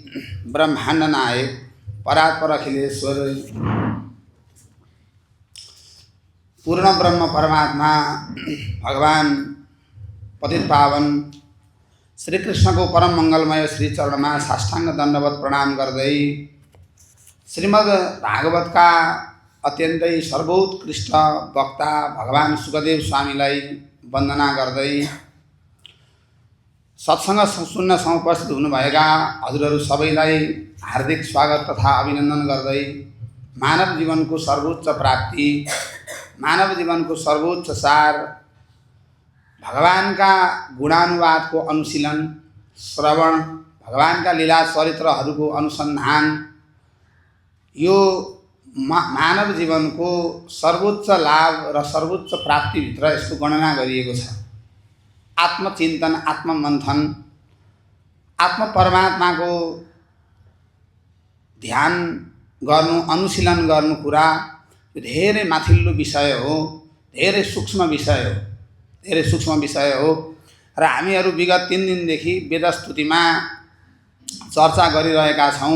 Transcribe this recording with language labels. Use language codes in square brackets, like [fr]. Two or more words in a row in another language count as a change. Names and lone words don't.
[ne] ब्रह्मांड नायक परात्पर अखिलेश्वर पूर्ण ब्रह्म परमात्मा भगवान पतित पावन श्री कृष्ण को परम मंगलमय श्री चरण में साष्टांग दंडवत प्रणाम गर्दै श्रीमद् भागवत का अत्यन्तै सर्वोत्कृष्ट वक्ता भगवान सुखदेव स्वामीलाई वन्दना गर्दै सत्संग सुन्न समुपस्थित हुनुभएका हजुरहरू सबैलाई हार्दिक स्वागत तथा अभिनन्दन गर्दै मानव जीवन को सर्वोच्च प्राप्ति, मानव जीवन को सर्वोच्च सार, भगवान का गुणानुवाद को अनुशीलन श्रवण, भगवान का लीला चरित्रहरू को अनुसंधान यो मानव जीवन को सर्वोच्च लाभ र सर्वोच्च प्राप्ति भित्र यसको गणना गरिएको छ। आत्मचिन्तन, आत्ममन्थन, आत्म परमात्मा को ध्यान गर्नु, अनुशीलन गर्नु कुरा धेरै माथिल्लो विषय हो, धेरै सूक्ष्म विषय हो, धेरै सूक्ष्म विषय हो र हामीहरू विगत 3 दिनदेखि वेदस्तुतिमा चर्चा गरिरहेका छौं।